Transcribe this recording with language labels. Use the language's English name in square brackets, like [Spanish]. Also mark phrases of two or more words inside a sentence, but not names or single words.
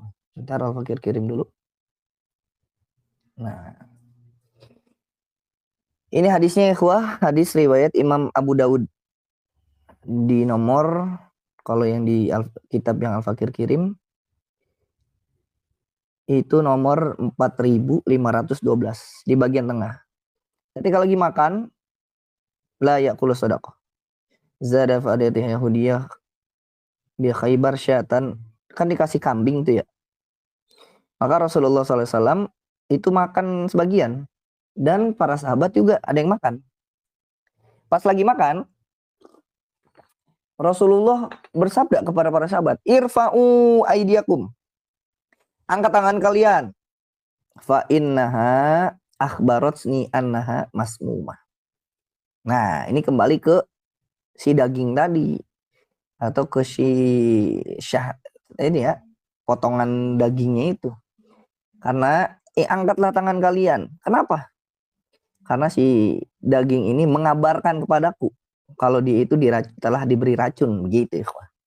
[Indonesian] Sebentar Al-Fakir kirim dulu. Nah, ini hadisnya ikhwah, hadis riwayat Imam Abu Daud. Di nomor, kalau yang di kitab yang Al-Fakir kirim, itu nomor 4512 di bagian tengah. Ketika lagi makan, [Arabic] لا يقول صدقة. زاد فأهدت يهودية بخيبر شاة, [Indonesian] kan dikasih kambing tuh ya. Maka Rasulullah SAW itu makan sebagian, dan para sahabat juga ada yang makan. Pas lagi makan, Rasulullah bersabda kepada para sahabat, [Arabic] ارفعوا أيديكم, [Indonesian] angkat tangan kalian, [Arabic] فإنها، أخبرتني أنها مسمومة. [Indonesian] Nah, ini kembali ke si daging tadi atau ke si ini ya, potongan dagingnya itu. Karena angkatlah tangan kalian. Kenapa? Karena si daging ini mengabarkan kepadaku kalau dia itu telah diberi racun, begitu ya.